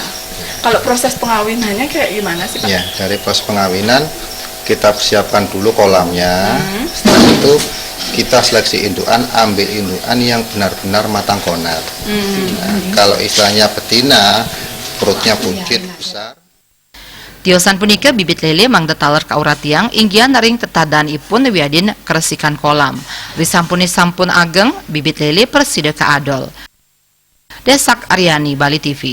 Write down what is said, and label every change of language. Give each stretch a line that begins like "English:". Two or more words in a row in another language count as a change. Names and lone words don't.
Indonesian: Kalau proses pengawinannya kayak gimana sih, Pak? Ya, dari proses pengawinan kita siapkan dulu kolamnya. Setelah itu kita seleksi indukan, ambil indukan yang benar-benar matang konar. Nah, kalau istilahnya betina, perutnya buncit besar.
Balinese: Tiosan punika bibit lele mangda taler kauratiang inggian ring tetadan ipun wiadin keresikan kolam. Wisampuni sampun ageng bibit lele persida ka adol. Desak Aryani, Bali TV.